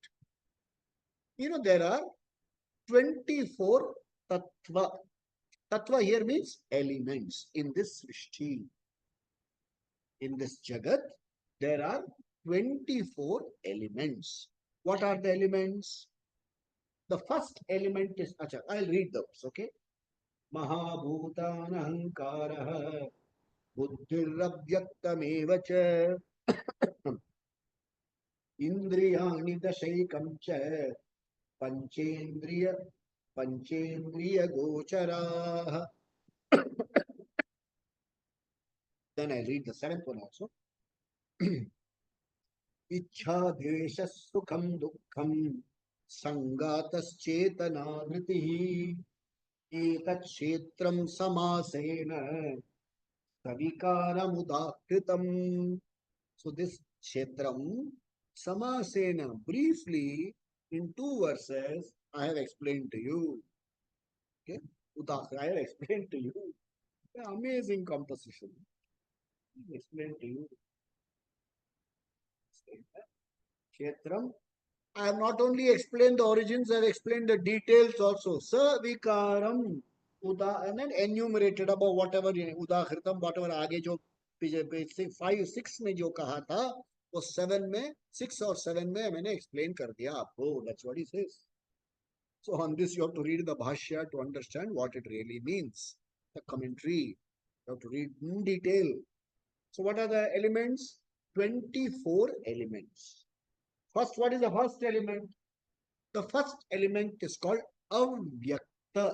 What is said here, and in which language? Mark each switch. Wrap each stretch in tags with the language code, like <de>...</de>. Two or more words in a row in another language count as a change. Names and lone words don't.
<en>There are 24 tattva. Tattva here means elements in this Srishti. In this Jagat, there are 24 elements. What are the elements? The first element is, I'll read those, okay?</en> <sa>महाभूतान्यहङ्कारो बुद्धिरव्यक्तमेव च इन्द्रियाणि दशैकं च पञ्चेन्द्रियगोचराः.</sa> <en>Then I read the seventh one also.</en> <sa>इच्छा द्वेषः सुखं दुःखं सङ्घातश्चेतना धृतिः एतत्क्षेत्रं समासेन सविकारमुदाहृतम्.</sa> <en>So this</en> <sa>क्षेत्रं समासेन,</sa> <en>briefly in two verses, I have explained to you. Okay, I have explained to you. Amazing composition. Explain to you. Kshetram. I have not only explained the origins, I have explained the details also.</en> <hi>Savikaram.</hi> <en>And then enumerated about whatever</en> <hi>उदाहृतम whatever आगे जो पेज 5, 6 में जो कहा था वो 7 में 6 और 7 में मैंने explain कर दिया आपको.</hi> <en>That's what he says. So on this you have to read the bhashya to understand what it really means. The commentary you have to read in detail. So what are the elements? 24 elements. First, what is the first element? The first element is called avyakta.</en>